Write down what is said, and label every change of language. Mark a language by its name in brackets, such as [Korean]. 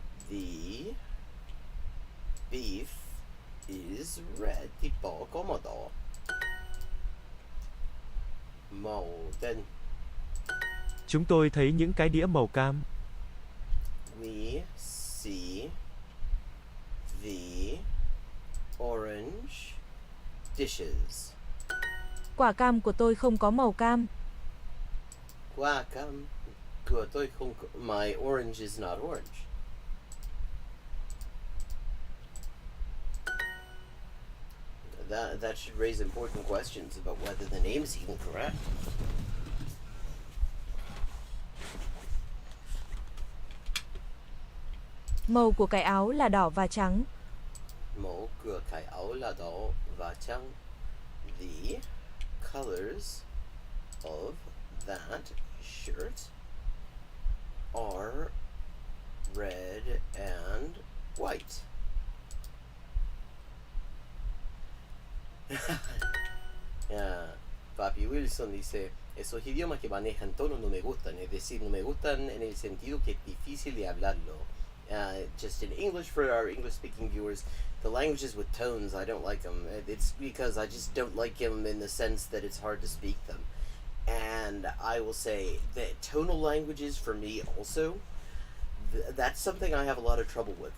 [English] the beef is red. [Vietnamese] Thịt bò có màu đỏ. Màu đen, Chúng tôi thấy những cái đĩa màu cam. [English] we see the orange dishes. [Vietnamese] Quả cam của tôi không có màu cam. Quả cam của tôi không có, [English] my orange is not orange. That should raise important questions about whether the name is even correct. [Vietnamese] Màu của cái áo là đỏ và trắng. Màu của cái áo là đỏ và trắng. [English] The colors of that shirt are red and white. [Spanish] Papi Wilson dice, esos idiomas que manejan tono no me gustan, es decir, no me gustan en el sentido que es difícil de hablarlo. [English] Just in English, for our English-speaking viewers, the languages with tones, I don't like them. It's because I just don't like them in the sense that it's hard to speak them. And I will say that tonal languages for me also, that's something I have a lot of trouble with.